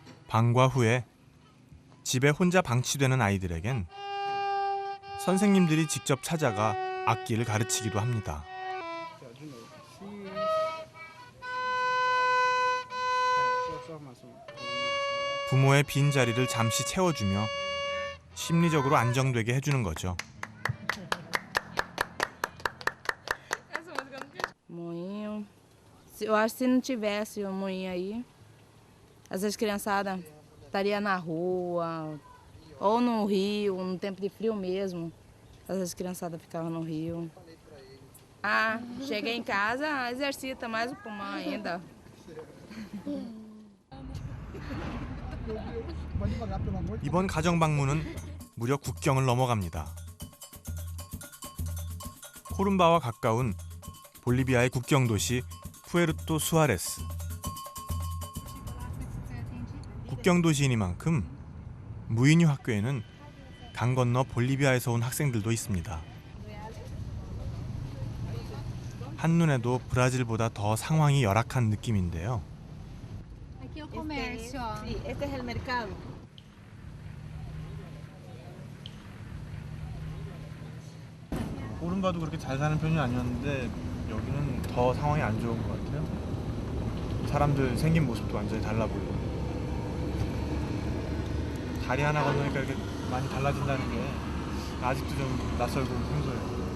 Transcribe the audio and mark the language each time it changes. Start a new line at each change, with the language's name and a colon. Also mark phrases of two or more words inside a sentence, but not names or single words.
Korean: 방과 후에 집에 혼자 방치되는 아이들에겐 선생님들이 직접 찾아가 악기를 가르치기도 합니다. 부모의 빈자리를 잠시 채워주며 심리적으로 안정되게 해주는 거죠.
Portuguese: Moinho. Eu acho que se não tivesse o moinho aí, às vezes a criançada estaria na rua, ou no rio, no tempo de frio mesmo. Às vezes a criançada ficava no rio. Ah, cheguei em casa, exercita mais o pulmão ainda.
Korean: 이번 가정 방문은 무려 국경을 넘어갑니다. 코룸바와 가까운 볼리비아의 국경 도시 푸에르토 수아레스. 국경 도시이니만큼 무인유 학교에는 강 건너 볼리비아에서 온 학생들도 있습니다. 한눈에도 브라질보다 더 상황이 열악한 느낌인데요.
Portuguese: Aqui é o comércio, ó.
Spanish: Este es el mercado.
Korean: 코룸바도 그렇게 잘 사는 편이 아니었는데 여기는 더 상황이 안 좋은 것 같아요. 사람들 생긴 모습도 완전히 달라 보이고 다리 하나 건너니까 이렇게 많이 달라진다는 게 아직도 좀 낯설고 생소해요.